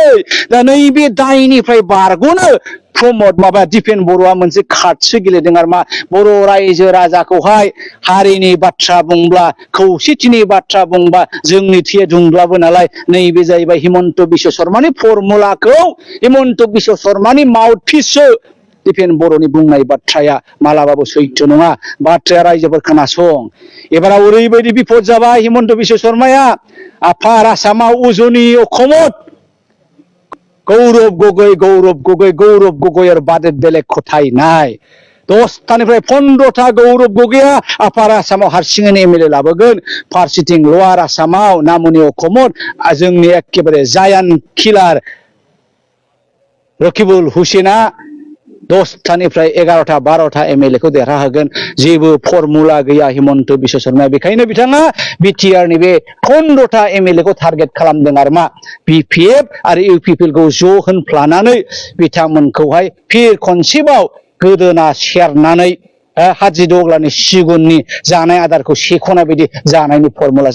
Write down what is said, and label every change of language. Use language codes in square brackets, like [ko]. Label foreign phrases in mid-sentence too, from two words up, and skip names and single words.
[brx] दा नैबे दायनिफ्राय बारग'नो दिपेन बर'आ मोनसे कार्डसो गेलेदों आरो मा बर' रायजो राजाखौहाय हारिनि बाथ्रा बुंब्ला खौसेथिनि बाथ्रा बुंबा जोंनि थैया दुंब्लाबो नालाय नैबे जाहैबाय हिमन्त बिश्व शर्मानि फर्मुलाखौ हिमन्त बिश्व शर्मानि माउथपिससो दिपेन बर'नि बुंनाय बाथ्राया मालाबाबो सैथो नङा। बाथ्राया रायजोफोर खोनासं। एबाराव ओरैबायदि बिपद जाबाय हिमन्त बिश्व शर्माया आफार आसामाव उजनि अखमत गौरव गगৈর [as] বাদে বেলেগ কোথায় নাই। [brx] 10টাनिफ्राय 15টা गौरव गगৈया आफार आसामाव हारसिङैनो एमएलए लाबोगोन। फारसेथिं लवार आसामाव नामनि अखमत जोंनि एखेबारे जायान किलार रकिबुल हुसेना 10टानिफ्राय 11टा 12टा एमएलएखौ देरहाहोगोन। जेबो फर्मुला गैया हिमन्त बिश्व शर्माया। बेखायनो बिथाङा बिटिआरनि बे 15टा एमएलएखौ टारगेट खालामदों आरो मा बिपिएफ आरो इउपिपिएलखौ ज' होनफ्लानानै बिथांमोनखौहाय फिर खनसेबाव गोदोना सेरनानै हादिदग्लानि सिगुननि जानाय आदारखौ सेख'नाय बायदि जानायनि फर्मुलासो।